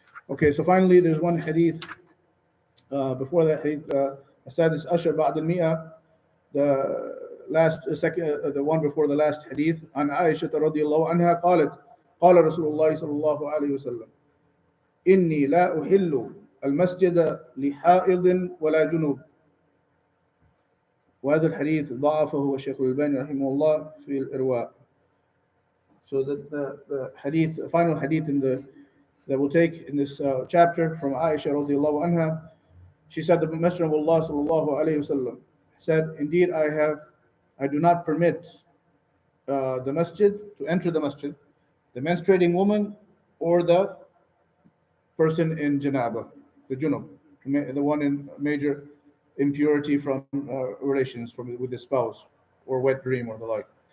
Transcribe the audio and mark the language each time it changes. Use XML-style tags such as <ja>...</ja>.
<en>Okay, so finally there's one hadith before that hadith.</en> <ar>السادس عشر بعد المئة,</ar> <en>the one before the last hadith.</en> <ar>عن عائشة رضي الله عنها قالت قال رسول الله صلى الله عليه وسلم إني لا أحل المسجد لحائض ولا جنوب. وهذا الحديث ضعفه الشيخ الألباني رحمه الله في الإرواء.</ar> <en>So the hadith, final hadith that we'll take in this chapter from Aisha radiallahu anha, she said the Messenger of Allah sallallahu alayhi wasallam said, indeed I do not permit the masjid, to enter the masjid, the menstruating woman or the person in janaba, the junub, the one in major impurity from relations with the spouse or wet dream or the like.</en>